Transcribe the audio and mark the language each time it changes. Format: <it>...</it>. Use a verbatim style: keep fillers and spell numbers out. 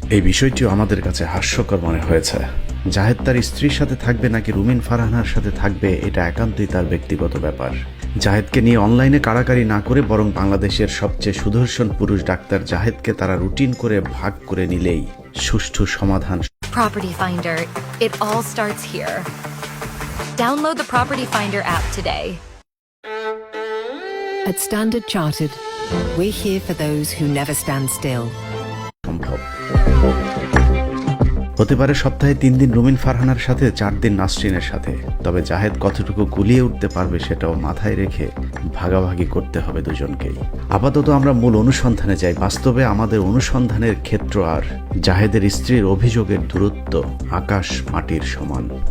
<bn>এই বিষয়টিও আমাদের কাছে হাস্যকর মনে হয়েছে। জাহেদ তার স্ত্রীর সাথে থাকবে নাকি রুমিন ফারহানার সাথে থাকবে এটা একান্তই তার ব্যক্তিগত ব্যাপার। জাহেদকে নিয়ে অনলাইনে কাড়াকাড়ি না করে বরং বাংলাদেশের সবচেয়ে সুদর্শন পুরুষ ডাক্তার জাহেদকে তারা রুটিন করে ভাগ করে নিলেই সুষ্ঠু সমাধান।</bn> <en>Property Finder, it all starts here. Download the Property Finder app today. At Standard Chartered, we're here for those who never stand still.</en> <bn>সম্ভব হতে পারে সপ্তাহে তিন দিন রুমিন ফারহানার সাথে, চার দিন নাসরিনের সাথে। তবে জাহেদ কতটুকু গুলিয়ে উঠতে পারবে সেটাও মাথায় রেখে ভাগাভাগি করতে হবে দুজনকেই। আপাতত আমরা মূল অনুসন্ধানে যাই। বাস্তবে আমাদের অনুসন্ধানের ক্ষেত্র আর জাহেদের স্ত্রীর অভিযোগের দূরত্ব আকাশ মাটির সমান।</bn>